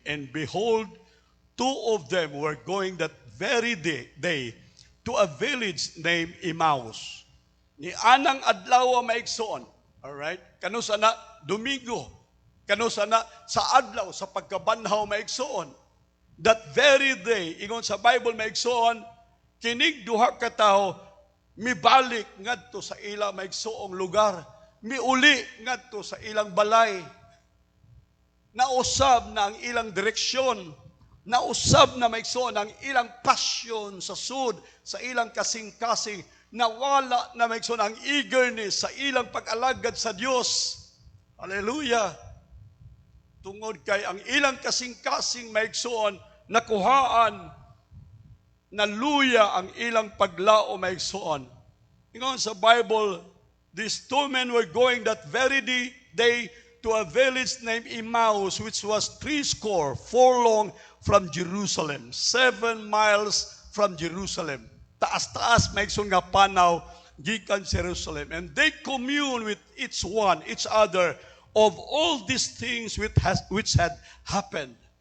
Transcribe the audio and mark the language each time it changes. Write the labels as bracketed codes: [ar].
[en] And behold, two of them were going that very day to a village named Emmaus. [ceb] Ni anang adlaw maigsoon. [en] Alright? [ceb] Kano sana Domingo. Kano sana sa adlaw sa pagkabanhaw maigsoon. [en] That very day, [ceb] ingon sa Bible maigsoon, kinig duha ka tawo mibalik ngadto sa ilang maigsoong lugar, miuli ngadto sa ilang balay. Nausab na ang ilang direksyon, nausab na maigsoon ang ilang passion sa sud, sa ilang kasing-kasing, nawala na maigsoon ang eagerness sa ilang pag-alagad sa Dios. Hallelujah! Tungod kay ang ilang kasing-kasing maigsoon, nakuhaan, naluya ang ilang paglao maigsoon. Ingon sa Bible, [en] these two men were going that very day to a village named Emmaus, which was 80 furlong from Jerusalem, 7 miles from Jerusalem. [ceb] Taas-taas maigsoon nga panaw gikan Jerusalem. [en] And they commune with each other of all these things which had happened.